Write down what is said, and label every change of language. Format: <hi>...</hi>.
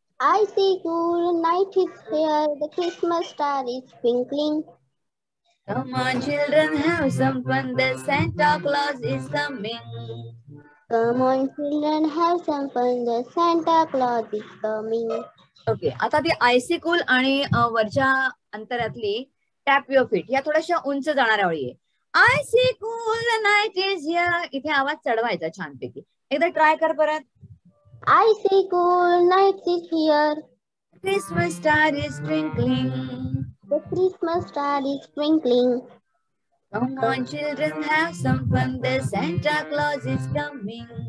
<en>I see cool, night is here. The Christmas star is twinkling. Come on, children, have some fun. The Santa Claus is coming. Come on, children, have some fun. The Santa Claus is coming.</en> <mr>Okay, आता ती IC cool आणि वरच्या अंतरातली</mr> <en>tap your feet,</en> <mr>या थोड्याशा उंच जाणाऱ्या ओळी आहे.</mr> <en>I see cool night is here,</en> <mr>इथे आवाज चढवायचा छानपैकी. एकदा ट्राय कर परत.</mr> <en>I see cool nights is here. Christmas star is twinkling. The Christmas star is twinkling. Come on, children, have some fun. The Santa Claus is coming.</en>